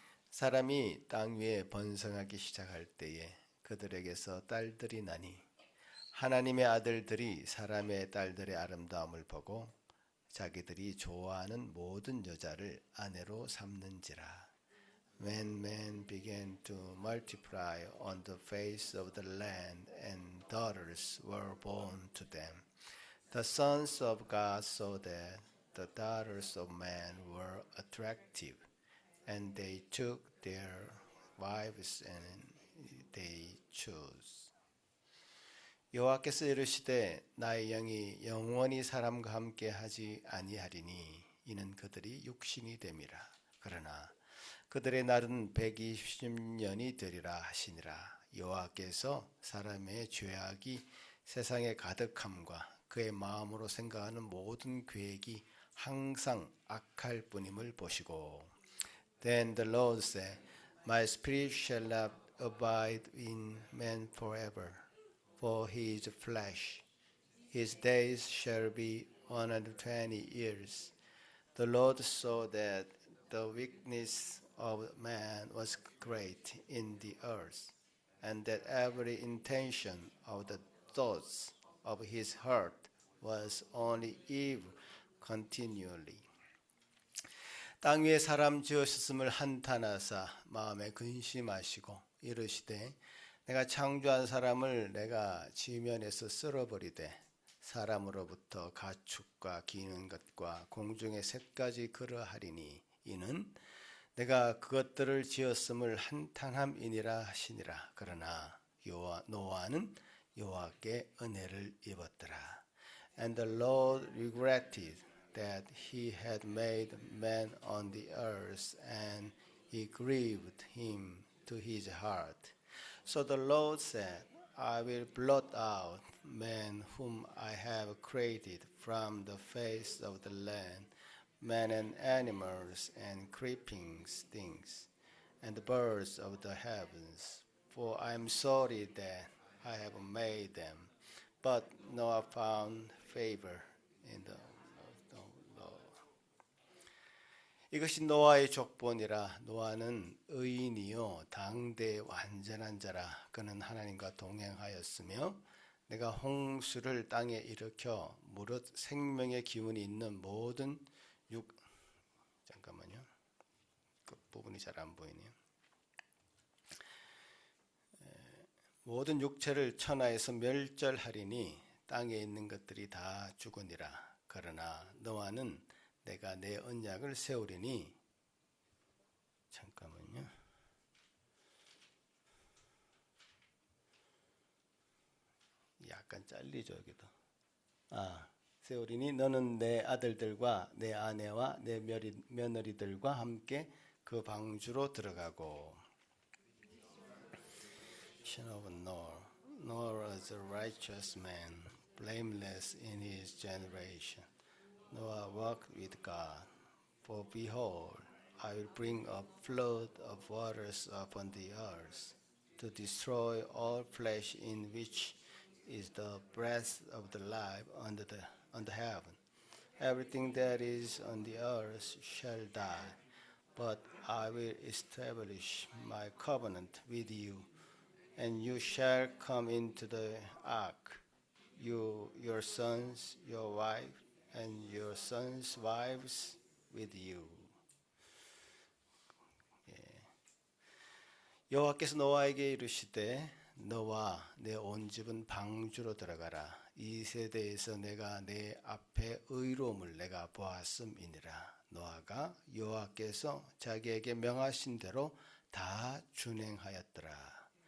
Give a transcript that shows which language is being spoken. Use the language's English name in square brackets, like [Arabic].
[Korean] 사람이 땅 위에 번성하기 시작할 때에 그들에게서 딸들이 나니 하나님의 아들들이 사람의 딸들의 아름다움을 보고 자기들이 좋아하는 모든 여자를 아내로 삼는지라. [English] When men began to multiply on the face of the land and daughters were born to them, the sons of God saw that the daughters of man were attractive, and they took their wives and they chose. [Korean] 여호와께서 이르시되 나의 영이 영원히 사람과 함께 하지 아니하리니 이는 그들이 육신이 됨이라. 그러나 그들의 날은 120년이 되리라 하시니라. 여호와께서 사람의 죄악이 세상에 가득함과 그의 마음으로 생각하는 모든 계획이 항상 악할 뿐임을 보시고 [English] Then the Lord said, My spirit shall not abide in man forever, for he is flesh. His days shall be 120 years. The Lord saw that the wickedness of man was great in the earth, and that every intention of the thoughts of his heart was only evil continually. [Korean] 땅 위에 사람 지으셨음을 한탄하사 마음에 근심하시고 이르시되 내가 창조한 사람을 내가 지면에서 쓸어버리되 사람으로부터 가축과 기는 것과 공중의 새까지 그러하리니 이는 내가 그것들을 지었음을 한탄함이니라 하시니라. 그러나 노아는 여호와께 은혜를 입었더라. [English] And the Lord regretted that he had made man on the earth, and it grieved him to his heart. So the Lord said, I will blot out man whom I have created from the face of the land, men and animals and creeping things, and the birds of the heavens. For I am sorry that I have made them. But Noah found favor in the Lord. [Korean] 이것이 노아의 족본이라. 노아는 의인이요 당대 완전한 자라. 그는 하나님과 동행하였으며 내가 홍수를 땅에 일으켜 무릇 생명의 기운이 있는 모든 잠깐만요. 그 부분이 잘 안 보이네요. 모든 육체를 천하에서 멸절하리니 땅에 있는 것들이 다 죽으니라. 그러나 노아는 내가 내 언약을 세우리니 잠깐만요. 약간 잘리죠 여기도. 세우리니 너는 내 아들들과 내 아내와 내 며느리들과 함께 그 방주로 들어가고. [English] Of Noah. Noah was a righteous man, blameless in his generation. Noah walked with God. For behold, I will bring a flood of waters upon the earth to destroy all flesh in which is the breath of the life under heaven. Everything that is on the earth shall die, but I will establish my covenant with you, and you shall come into the ark, you, your sons, your wife, and your sons' wives with you. [Korean] 여호와께서 노아에게 이르시되 너와 내 온 집은 방주로 들어가라. 이 세대에서 내가 내 앞에 의로움을 내가 보았음이니라. 노아가 여호와께서 자기에게 명하신 대로 다 준행하였더라.